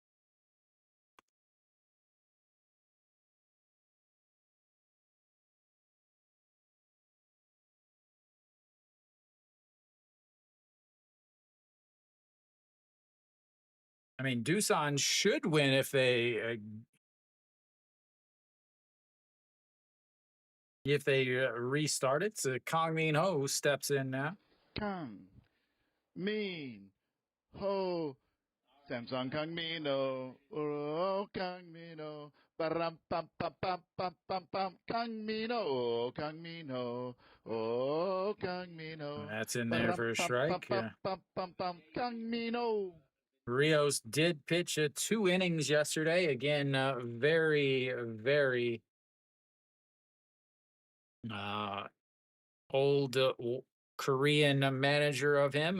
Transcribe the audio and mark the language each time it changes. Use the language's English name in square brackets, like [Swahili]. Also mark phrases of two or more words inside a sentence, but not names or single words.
[English] I mean, Doosan should win if they restart it. So Kang Min Ho steps in now. Kang Min Ho. Samsung Kang Min Ho. Oh, Kang Min Ho. Param pam pam pam pam pam pam. Kang Min Ho. Kang Min Ho. Oh, Kang Min Ho. That's in there for a strike. Kang Min Ho. Rios did pitch 2 innings yesterday. Again, very, very old Korean manager of him.